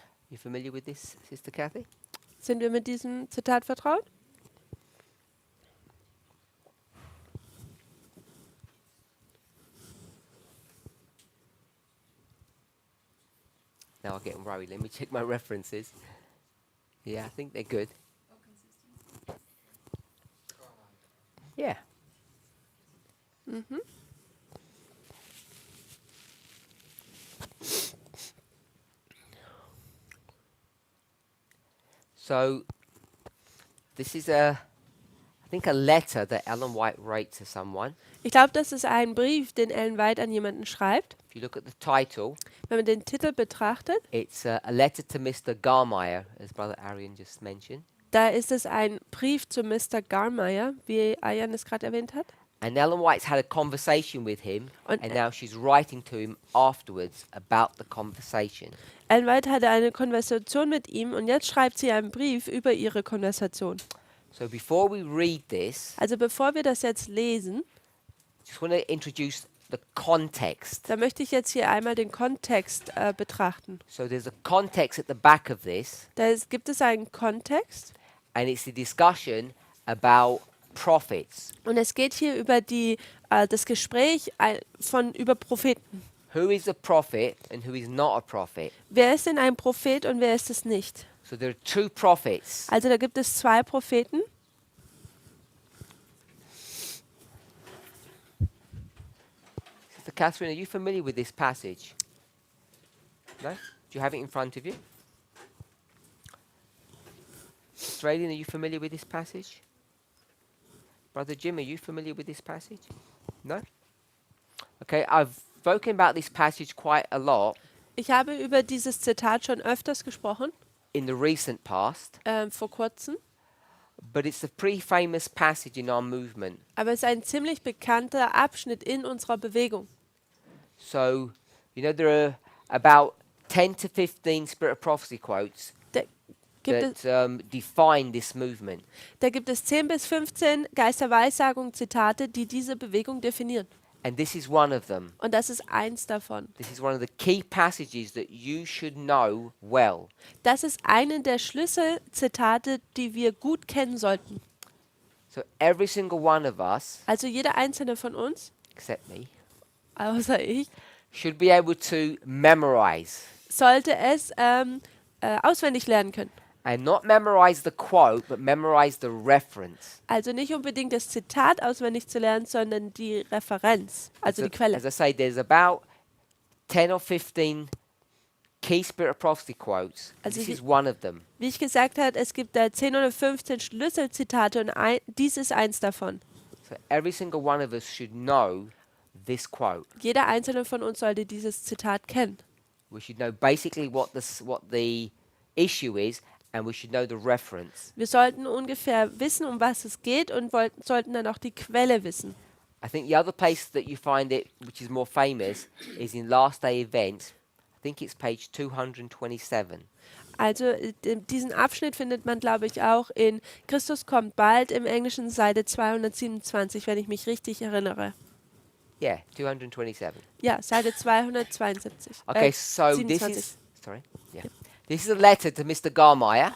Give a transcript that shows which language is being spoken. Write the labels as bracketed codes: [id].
[en] You familiar with this, Sister Kathy? [de] Sind wir mit diesem Zitat vertraut? [en] Now I'm getting worried. Let me check my references. Yeah, I think they're good. Yeah. Mhm. So this is I think a letter that Ellen White wrote to someone. [de] Ich glaube, das ist ein Brief, den Ellen White an jemanden schreibt. [en] If you look at the title, [de] Wenn man den Titel betrachtet, [en] it's a letter to Mr. Garmeyer, as Brother Arian just mentioned. [de] da ist es ein Brief zu Mr. Garmeyer, wie Ayan es gerade erwähnt hat. [en] And Ellen White's had a conversation with him, [de] Und [en] and now she's writing to him afterwards about the conversation. [de] Ellen White hatte eine Konversation mit ihm und jetzt schreibt sie einen Brief über ihre Konversation. [en] So before we read this, [de] Also bevor wir das jetzt lesen, [en] just want to introduce the context. [de] da möchte ich jetzt hier einmal den Kontext betrachten. [en] So there's a context at the back of this, [de] Gibt es einen Kontext [en] and it's the discussion about prophets. [de] und es geht hier über das Gespräch über Propheten. [en] Who is a prophet and who is not a prophet? [de] Wer ist denn ein Prophet und wer ist es nicht? [en] So there are two prophets. [de] Also da gibt es zwei Propheten. [en] Sister Catherine, are you familiar with this passage? No? Do you have it in front of you? Australian, are you familiar with this passage? Brother Jim, are you familiar with this passage? No? Okay, I've spoken about this passage quite a lot [de] Ich habe über dieses Zitat schon öfters gesprochen, [en] in the recent past, [de] vor kurzem. [en] but it's a pretty famous passage in our movement. [de] Aber es ist ein ziemlich bekannter Abschnitt in unserer Bewegung. [en] So, you know, there are about 10 to 15 Spirit of Prophecy quotes [de] Gibt es, [en] that define this movement. [de] da gibt es 10 bis 15 Geisterweissagung Zitate, die diese Bewegung definieren. [en] And this is one of them. [de] Und das ist eins davon. [en] This is one of the key passages that you should know well. [de] Das ist eine der Schlüsselzitate, die wir gut kennen sollten. [en] So every single one of us, [de] Also jeder einzelne von uns, [en] except me, [de] außer ich, [en] should be able to memorize. [de] sollte es auswendig lernen können. [en] And not memorize the quote, but memorize the reference. [de] Also nicht unbedingt das Zitat auswendig zu lernen, sondern die Referenz, also die Quelle. [en] As I say, there's about 10 or 15 key Spirit of Prophecy quotes. [de] Also [en] This [de] hier- [en] is one of them. [de] Wie ich gesagt habe, es gibt da 10 oder 15 Schlüsselzitate und dies ist eins davon. [en] So every single one of us should know this quote. [de] Jeder einzelne von uns sollte dieses Zitat kennen. [en] We should know basically what the issue is, and we should know the reference. [de] Wir sollten ungefähr wissen, um was es geht und sollten dann auch die Quelle wissen. [en] I think the other place that you find it, which is more famous, is in Last Day Events. I think it's page 227. [de] Also diesen Abschnitt findet man, glaube ich, auch in Christus kommt bald im Englischen Seite 227, wenn ich mich richtig erinnere. [en] Yeah, 227. [de] Ja, Seite 272. [en] Okay, so this 27. is sorry. Yeah. This is a letter to Mr. Garmeyer,